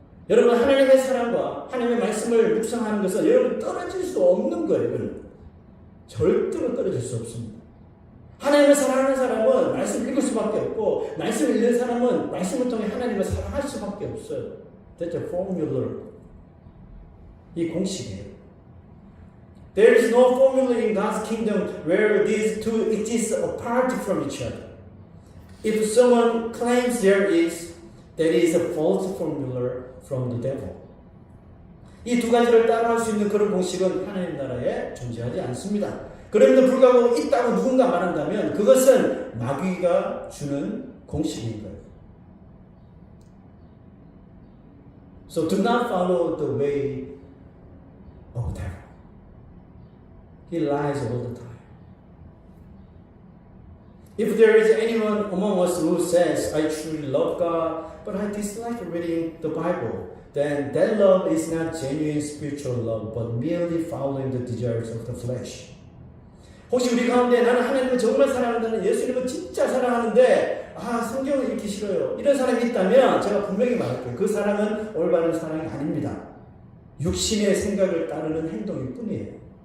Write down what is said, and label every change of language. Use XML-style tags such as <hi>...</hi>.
<ko>여러분 하나님의 사랑과 하나님의 말씀을 묵상하는 것은 여러분 떨어질 수 없는 거예요. 여러분. 절대로 떨어질 수 없습니다. 하나님을 사랑하는 사람은 말씀 읽을 수밖에 없고 말씀을 읽는 사람은 말씀을 통해 하나님을 사랑할 수밖에 없어요.</ko> <en>That's a formula.</en> <ko>이 공식이에요.</ko> <en>There is no formula in God's kingdom where these two exist apart from each other. If someone claims there is, that is a false formula from the devil.</en> <ko>이 두 가지를 따라할 수 있는 그런 공식은 하나님 나라에 존재하지 않습니다. 그럼에도 불구하고 있다고 누군가 말한다면 그것은 마귀가 주는 공식인 거예요.</ko> <en>So do not follow the way of the devil. He lies all the time. If there is anyone among us who says, I truly love God, but I dislike reading the Bible, then that love is not genuine spiritual love, but merely following the desires of the flesh.</en> <ko>혹시 우리 가운데 나는 하나님을 정말 사랑한다는 예수님을 진짜 사랑하는데 성경을 읽기 싫어요. 이런 사람이 있다면 제가 분명히 말할게요. 그 사랑은 올바른 사랑이 아닙니다. 육신의 생각을 따르는 행동일 뿐이에요.</ko>